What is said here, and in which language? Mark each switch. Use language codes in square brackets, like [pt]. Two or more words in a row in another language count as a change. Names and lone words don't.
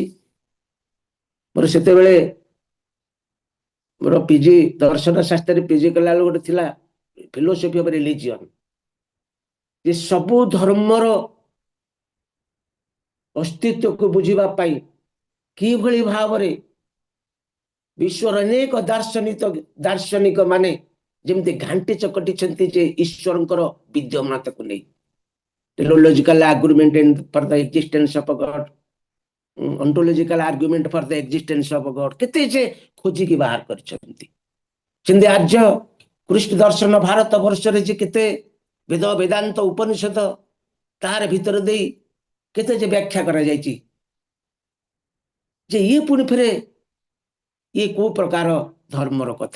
[or] ମୋର ସେତେବେଳେ ମୋର ପିଜି ଦର୍ଶନ ଶାସ୍ତ୍ରରେ ପିଜି କଲାବେଳେ ଗୋଟେ ଥିଲା [en] philosophy of religion, [or] ଯେ ସବୁ ଧର୍ମର ଅସ୍ତିତ୍ୱକୁ ବୁଝିବା ପାଇଁ କିଭଳି ଭାବରେ ବିଶ୍ୱର ଅନେକ ଦାର୍ଶନିକ ମାନେ ଯେମିତି ଘାଣ୍ଟି ଚକଟିଛନ୍ତି ଯେ ଈଶ୍ୱରଙ୍କର ବିଦ୍ୟମାନତାକୁ ନେଇ। [en] Teleological argument for the existence of God, ontological argument for the existence of God, [or] କେତେ ଯେ ଖୋଜିକି ବାହାର କରିଛନ୍ତି। ସେମିତି ଆର୍ଯ୍ୟ କୃଷ୍ଣ ଦର୍ଶନ ଭାରତ ବର୍ଷରେ ଯେ କେତେ ବେଦ ବେଦାନ୍ତ ଉପନିଷଦ ତାର ଭିତରେ ଦେଇ କେତେ ଯେ ବ୍ୟାଖ୍ୟା କରାଯାଇଛି, ଯେ ଇଏ ପୁଣି ଫେରେ ଇଏ କୋଉ ପ୍ରକାର ଧର୍ମର କଥା।